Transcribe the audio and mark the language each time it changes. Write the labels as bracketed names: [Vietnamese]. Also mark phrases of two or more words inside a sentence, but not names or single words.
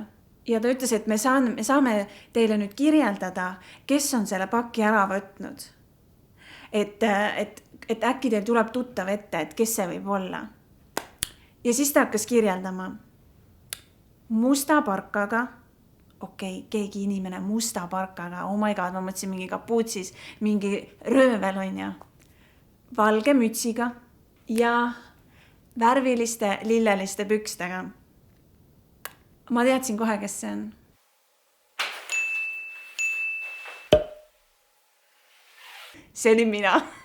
[Estonian] Ja ta ütles, et me saame teile nüüd kirjeldada, kes on selle paki ära võtnud. Et äkki teil tuleb tuttav ette, et kes see võib olla. Ja siis ta hakkas kirjeldama musta parkaga. Okei, keegi inimene musta parkaga, [English] oh my god, [Estonian] ma mõtlesin mingi kapuutsis, mingi röövel on ja valge mütsiga ja värviliste lilleliste pükstega. Ma teadsin kohe, kes see on. See oli mina.